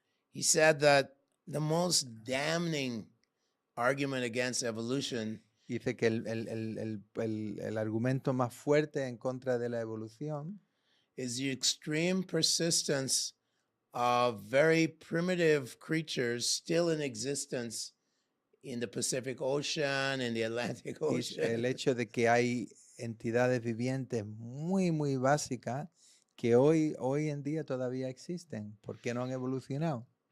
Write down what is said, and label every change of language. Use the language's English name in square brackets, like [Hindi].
[English] He said that the most damning argument against evolution [Spanish] dice que el argumento más fuerte en contra de la evolución [English] is the extreme persistence of very primitive creatures still in existence in the Pacific Ocean, in the Atlantic Ocean. [Spanish] El hecho de que hay entidades vivientes muy, muy básicas que hoy en día todavía existen. ¿Por qué no han evolucionado?